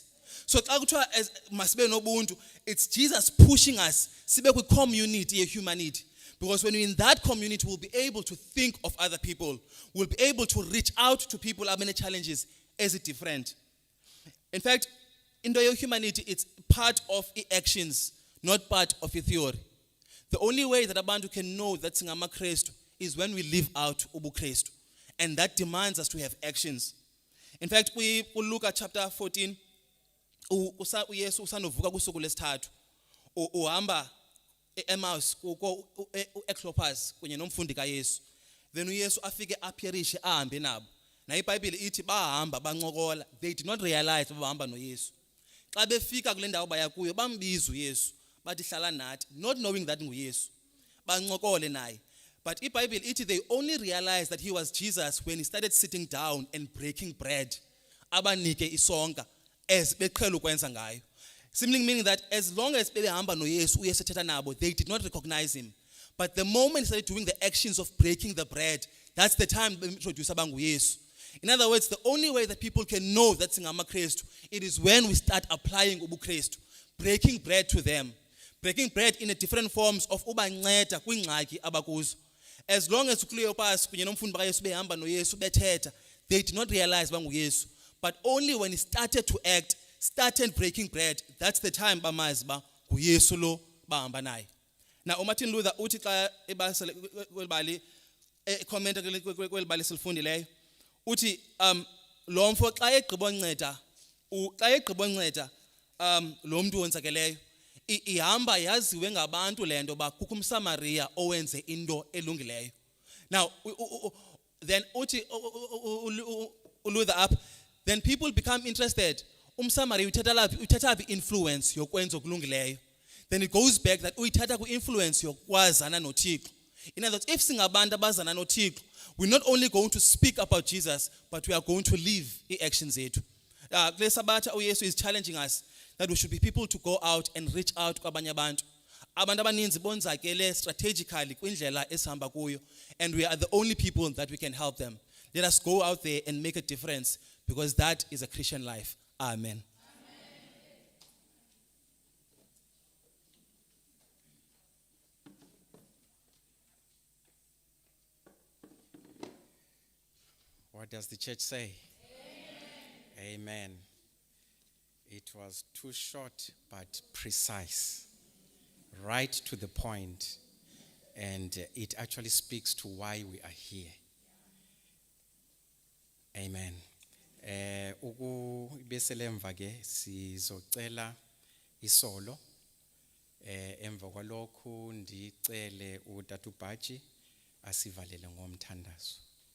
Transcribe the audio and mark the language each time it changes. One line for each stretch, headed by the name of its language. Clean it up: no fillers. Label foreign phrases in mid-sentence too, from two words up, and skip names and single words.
English: So as
Xhosa: masibe nobuntu,
English: it's Jesus pushing us
Xhosa: sibe kwi
English: community of humanity. Because when we're in that community, we'll be able to think of other people. We'll be able to reach out to people who have many challenges as it different. In fact, in the humanity, it's part of the actions, not part of a theory. The only way that abantu can know that
Xhosa: singama Kristu
English: is when we live out
Xhosa: ubu Kristu.
English: And that demands us to have actions. In fact, we will look at chapter 14.
Xhosa: uYesu usanovuka kusuku lesithathu. Uhamba eMaus uEclopas kunye nomfundi kaYesu. Then uYesu afike appearishe ahambe nabo. Na iBhayibheli ithi bahamba bancokola.
English: They did not realize
Xhosa: bahamba noYesu. Xa befika kule ndawo baya kuyo bambiza uYesu. Bathi hlala nathi,
English: not knowing that nguYesu.
Xhosa: Bancokole naye.
English: But
Xhosa: iBhayibheli ithi
English: they only realized that he was Jesus when he started sitting down and breaking bread.
Xhosa: Abanike isonka as beqhela ukwenza ngayo.
English: Simply meaning that as long as
Xhosa: behamba noYesu uYesu ethetha nabo,
English: they did not recognize him. But the moment he started doing the actions of breaking the bread, that's the time they introduce abanguYesu. In other words, the only way that people can know that
Xhosa: singama Kristu,
English: it is when we start applying
Xhosa: ubu Kristu,
English: breaking bread to them. Breaking bread in a different forms of
Xhosa: ubanceda kwingxaki abakuzo.
English: As long as
Xhosa: uCleopas kunye nomfundi bakaYesu behamba noYesu bethetha,
English: they did not realize banguYesu. But only when he started to act, started breaking bread, that's the time
Xhosa: bamazi ba nguYesu lo bahamba naye. Now uMartin Luther uthi xa ebasele kwelibali comment kwelibali silifundileyo uthi lo mfo xa egqibonceda lo muntu wonzakeleyo ihamba yaziwe ngabantu lento ba kukho umSamaria owenze into elungileyo.
English: Now then uthi Luther up, then people become interested.
Xhosa: UmSamaria uthatha phi influence yokwenza okulungileyo.
English: Then it goes back that
Xhosa: uyithatha ku-influence yokwazana noThixo.
English: In other words, if
Xhosa: singabantu abazana noThixo,
English: we're not only going to speak about Jesus, but we are going to live
Xhosa: i-actions zethu. Kule sabatha uYesu
English: is challenging us that we should be people to go out and reach out
Xhosa: kwabanye abantu. Abantu abaninzi bonzakele strategically kwindlela esihamba kuyo,
English: and we are the only people that we can help them. Let us go out there and make a difference, because that is a Christian life. Amen. What does the church say? Amen. Amen. It was too short but precise, right to the point, and it actually speaks to why we are here. Amen.
Xhosa: Beselemva ke sizocela isolo emva kwalokhu ndicele uTata uBhaji asivalele ngomthandazo.